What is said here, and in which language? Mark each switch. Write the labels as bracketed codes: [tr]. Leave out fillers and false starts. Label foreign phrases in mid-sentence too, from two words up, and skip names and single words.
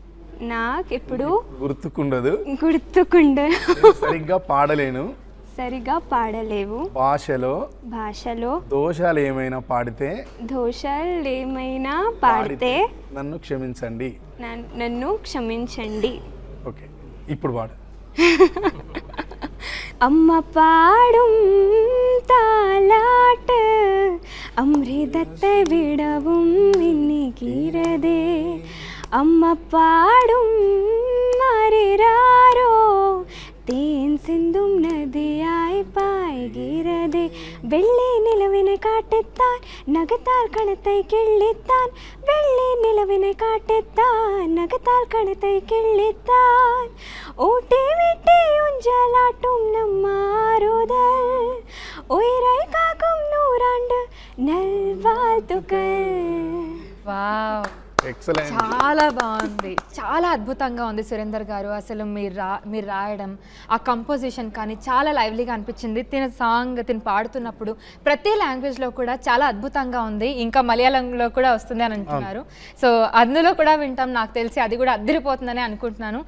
[te] సరిగ్గా పాడలేవు. భాషలో దోషాలు ఏమైనా పాడితే నన్ను క్షమించండి. ఓకే, ఇప్పుడు పాడు. [ta] அம்மா பாடும் தாலாட்டு அமிர்தத்தை விடவும் இன்னிக்கிறதே. அம்மா பாடும் மறிராரோ தேன் சிந்தும் நதியாய் பாய்கிறதே. வெள்ளி நிலவினை காட்டுத்தான் நகத்தால் கணத்தை கிள்ளித்தான். வெள்ளி நிலவினை காட்டுத்தான் நகத்தால் கணத்தை கிள்ளித்தான். ஊட்டி விட்டி ஊஞ்சலாட்டும் நம் ஆறுதல் உயிரை காக்கும் நூறாண்டு நல்வாழ்த்துக்கள். [te] వావ్, ఎక్సలెంట్. చాలా బాగుంది, చాలా అద్భుతంగా ఉంది సురేందర్ గారు. అసలు మీరు రాయడం, ఆ కంపోజిషన్ కానీ చాలా లైవ్లీగా అనిపించింది. తిను పాడుతున్నప్పుడు ప్రతి లాంగ్వేజ్లో కూడా చాలా అద్భుతంగా ఉంది. ఇంకా మలయాళంలో కూడా వస్తుంది అని అంటున్నారు. సో అందులో కూడా వింటాం, నాకు తెలిసి అది కూడా అద్దరిపోతుందని అనుకుంటున్నాను.